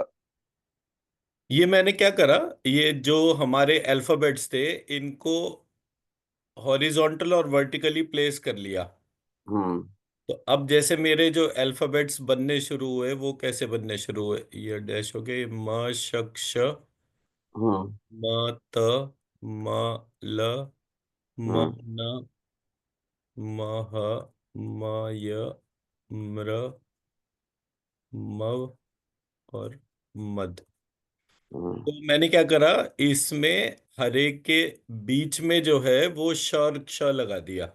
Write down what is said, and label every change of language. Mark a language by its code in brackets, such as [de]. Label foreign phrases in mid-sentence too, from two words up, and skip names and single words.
[hi] ये मैंने क्या करा, ये जो हमारे अल्फाबेट्स थे इनको हॉरिजॉन्टल और वर्टिकली प्लेस कर लिया। हम्म। तो अब जैसे मेरे जो अल्फाबेट्स बनने शुरू हुए, वो कैसे बनने शुरू हुए, ये डैश हो गए, म शक श, हम्म। म त, म ल, म हम्म। न, म ह, म य, म्र, मव और मद। हम्म। तो मैंने क्या करा, इसमें हरे के बीच में जो है वो श और क्ष लगा दिया।